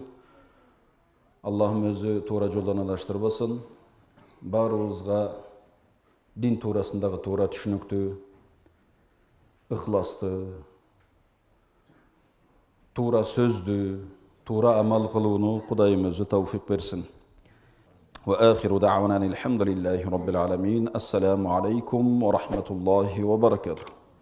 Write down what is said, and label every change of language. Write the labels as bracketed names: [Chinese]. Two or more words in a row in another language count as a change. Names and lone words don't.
[Kyrgyz] Аллахым өзү туура жолдон адаштырбасын. Баарыбызга дин туурасындагы туура түшүнүктүү, ыхластуу, туура сөздүү, туура амал кылууну Кудайым өзү тауфик берсин. [Arabic] وآخر دعوانا الحمد لله رب العالمين. السلام عليكم ورحمة الله وبركاته.